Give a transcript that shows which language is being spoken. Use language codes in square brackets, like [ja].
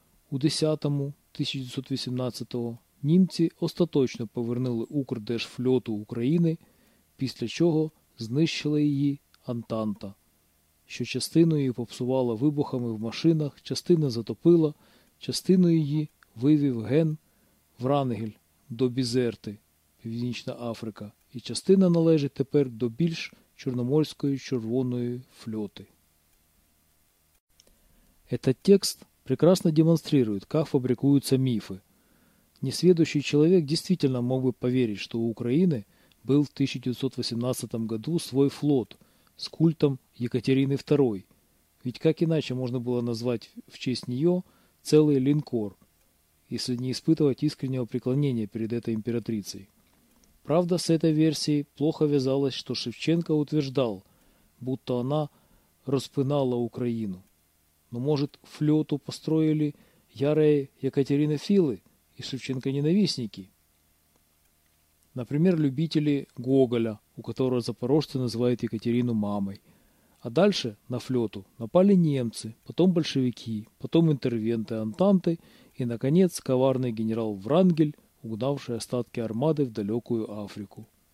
[uk] У 10.1918 німці остаточно повернули Укрдержфльоту України, після чого знищили її Антанта, що частину її попсувала вибухами в машинах, частина затопила, частину її вивів Ген Врангель до Бізерти, Північна Африка, і частина належить тепер до більш Чорноморської червоної флоти. [ru] Этот текст прекрасно демонстрирует, как фабрикуются мифы. Несведущий человек действительно мог бы поверить, что у Украины был в 1918 году свой флот с культом Екатерины II. Ведь как иначе можно было назвать в честь нее целый линкор, если не испытывать искреннего преклонения перед этой императрицей? Правда, с этой версией плохо вязалось, что Шевченко утверждал, будто она [uk] розпинала Україну. Ну, може, фльоту построїли яре Екатерини Філи і Шевченка-ненавісники? [ru] Например, любители Гоголя, у которого запорожцы называют Екатерину мамой. А дальше на флёту напали немцы, потом большевики, потом интервенты Антанты и, наконец, коварный генерал Врангель, угнавший остатки армады в далекую Африку.